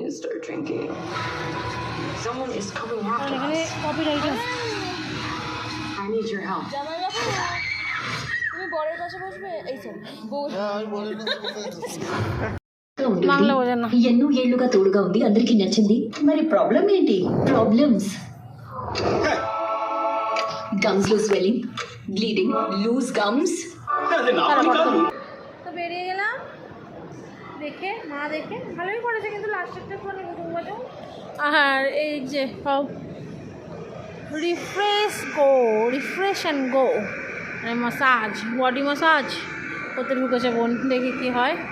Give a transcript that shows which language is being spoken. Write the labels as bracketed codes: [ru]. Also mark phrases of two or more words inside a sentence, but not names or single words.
[en] Start drinking. Someone is coming [bn] আর [en] after [bn] এখানে [en] us. [bn] কপিরাইট আছে। [en] I need your help. [bn] তুমি বরের পাশে বসবে, এই তো হ্যাঁ আমি বলে বাংলা বোঝেন না। [te] ఎన్నో ఏళ్లుగా తోడుగా ఉంది, అందరికీ నచ్చింది. మరి ప్రాబ్లం ఏంటి? [en] problems gums లో swelling, bleeding, loose gums. [bn] তো বেরিয়ে গেলাম দেখে, মা দেখে ভালোই করেছে, কিন্তু লাস্টেরটা করে ঘুমাতে। আর এই যে [en] refresh and go [bn] মানে মাসাজ, [en] body massage [bn] করতে ঢুকেছে বোন, দেখি কি হয়।